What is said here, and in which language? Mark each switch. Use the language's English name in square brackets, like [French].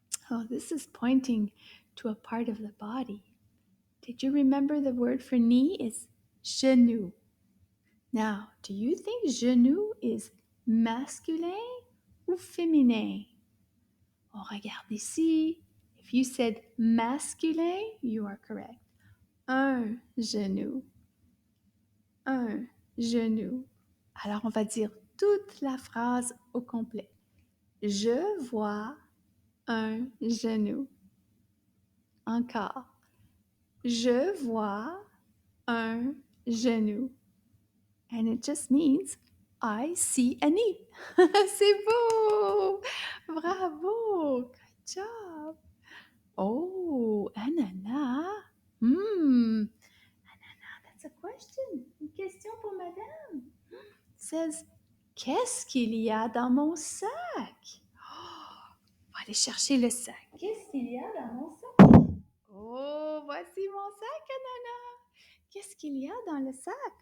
[English] Oh, this is pointing to a part of the body. Did you remember the word for knee is genou? Now, do you think genou is masculin ou féminin? [French] On regarde ici. [English] If you said masculin, you are correct. [French] Un genou. Un genou. Alors, on va dire toute la phrase au complet. Je vois un genou. Encore. Je vois un genou. [English] And it just means I see a knee. [French] C'est beau! Bravo! [English] Good job! Oh, ananas. Ananas, that's a question. [French] Une question pour madame. [English] It says, [French] qu'est-ce qu'il y a dans mon sac? Oh, on va aller chercher le sac. Qu'est-ce qu'il y a dans mon sac? Oh, voici mon sac, ananas. Qu'est-ce qu'il y a dans le sac?